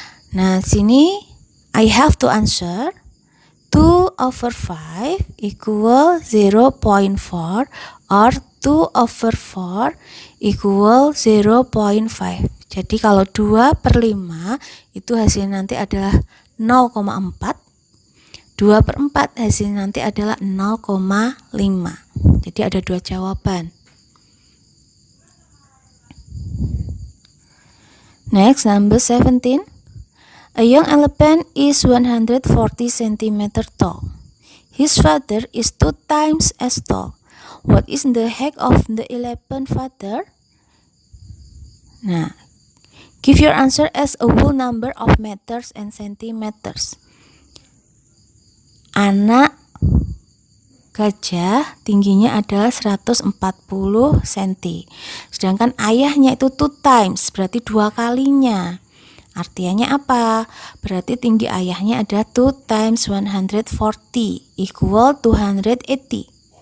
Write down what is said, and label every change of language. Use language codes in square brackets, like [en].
[id] Nah, sini [en] I have to answer 2/5 equal 0.4 or 2/4 equal 0.5. [id] Jadi kalau 2/5 itu hasilnya nanti adalah 0,4. 2/4 hasilnya nanti adalah 0,5. Jadi ada dua jawaban. [en] Next, number 17. A young elephant is 140 cm tall. His father is 2 times as tall. What is the height of the elephant father? Nah, give your answer as a whole number of meters and centimeters. [id] Anak gajah tingginya adalah 140 cm. Sedangkan ayahnya itu [en] 2 times, [id] berarti 2 kalinya. Artinya apa? Berarti tinggi ayahnya adalah [en] 2 times 140 equal 280.